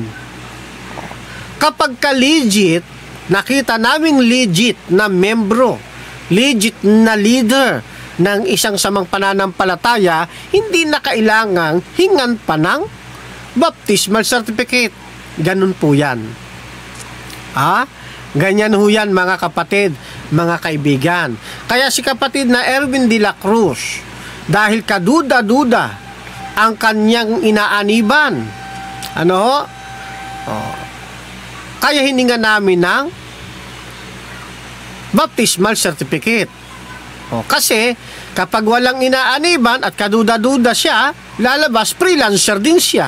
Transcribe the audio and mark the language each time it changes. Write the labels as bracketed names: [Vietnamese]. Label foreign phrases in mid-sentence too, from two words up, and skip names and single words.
[Filipino] Kapag ka-legit, nakita naming legit na membro, legit na leader ng isang samang pananampalataya, hindi na kailangang hingan pa ng [English] baptismal certificate. [Filipino] Ganun po yan. Ganyan ho yan mga kapatid, mga kaibigan. Kaya si kapatid na Erwin de la Cruz, dahil kaduda-duda ang kanyang inaaniban, Ano ho? Oh. Kaya hininga namin ng [English] baptismal certificate. [Filipino] O, kasi kapag walang inaaniban at kaduda-duda siya, lalabas freelancer din siya.